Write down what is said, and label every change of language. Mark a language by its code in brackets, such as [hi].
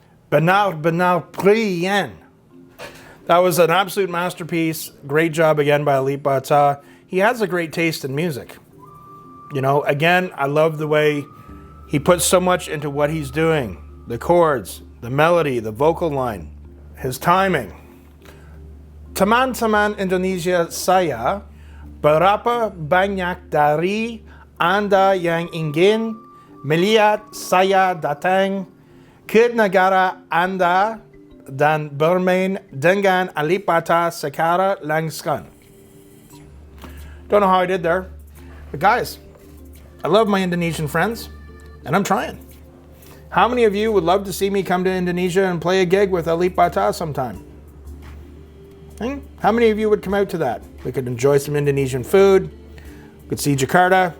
[id] Benar [en] Prien. That was an absolute masterpiece. Great job again by Alip Ba. He has a great taste in music. You know, again, I love the way he puts so much into what he's doing. The chords, the melody, the vocal line, his timing. [id] Teman-teman Indonesia saya, berapa banyak dari Anda yang ingin melihat saya datang ke negara Anda dan bermain dengan Alip Ba secara langsung. [en] Don't know how I did there. But guys, I love my Indonesian friends, and I'm trying. How many of you would love to see me come to Indonesia and play a gig with Alip Ba sometime? How many of you would come out to that? We could enjoy some Indonesian food. We could see Jakarta.